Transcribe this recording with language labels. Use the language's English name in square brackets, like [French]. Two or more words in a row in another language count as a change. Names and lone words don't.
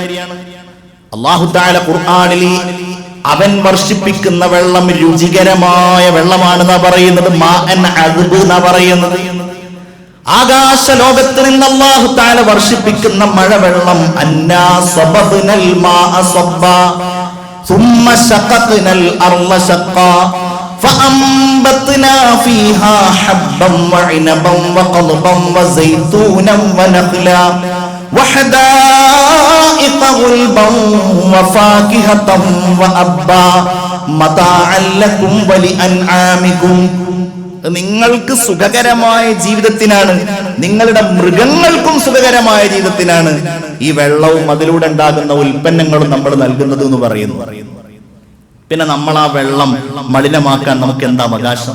[Malayalam] അല്ലാഹു തആല ഖുർആനിൽ അവൻ വർഷിപ്പിക്കുന്ന വെള്ളം രുചികരമായ വെള്ളമാണെന്നാ പറയുന്നത്, [Arabic] ماء عذب [Malayalam] എന്നാ പറയുന്നത്. ആകാശ ലോകത്ത് നിന്ന് അല്ലാഹു തആല വർഷിപ്പിക്കുന്ന മഴവെള്ളം, [Arabic] أنا صببنا الماء صبا ثم شققنا الأرض شقا فأنبتنا فيها حبا وعنبا وقضبا وزيتونا ونخلا وحدائق غلبا وفاكهة وأبا متاعا لكم ولأنعامكم. [Malayalam] നിങ്ങൾക്ക് സുഖകരമായ ജീവിതത്തിനാണ്, നിങ്ങളുടെ മൃഗങ്ങൾക്കും സുഖകരമായ ജീവിതത്തിനാണ് ഈ വെള്ളവും അതിലൂടെ ഉണ്ടാകുന്ന ഉൽപ്പന്നങ്ങളും നമ്മൾ നൽകുന്നത് എന്ന് പറയുന്നു. പിന്നെ നമ്മൾ ആ വെള്ളം മലിനമാക്കാൻ നമുക്ക് എന്താ അവകാശം?